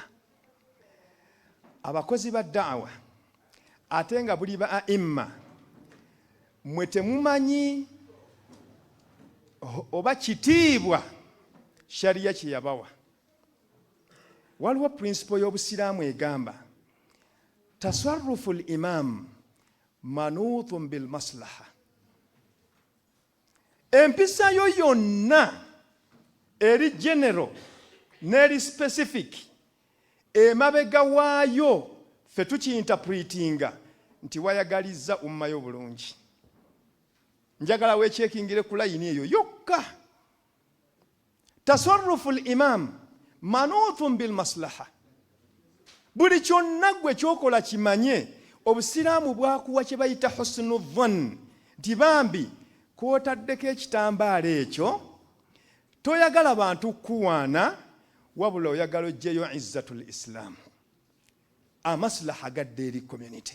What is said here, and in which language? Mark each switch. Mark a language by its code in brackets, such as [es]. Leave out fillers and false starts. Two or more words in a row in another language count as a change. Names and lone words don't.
[lg] Abakozi ba da'wa ate nga buli ba imma mwe temumanyi oba kitiibwa sharia kye yabawa. Waliwo principle y'obusiraamu egamba [ar] تصرف الإمام منوط بالمصلحة. [lg] Empisa yo yonna eri general n'eri specific emabega waayo ffe tukiinterpretinga nti wayagaliza ummayo bulungi. Njagala weekyekingire ku layini eyo yokka. [ar] تصرف الإمام منوط بالمصلحة. [lg] Buli kyonna gwe kyokola kimanye obusiraamu bwakuwa kye bayita [ar] حسن الظن [lg] nti bambi kwotaddeko ekitambaala ekyo toyagala bantu kuwaana wabula oyagala oggyeyo [ar] عزة الإسلام [lg] amaslaha gadde eri community.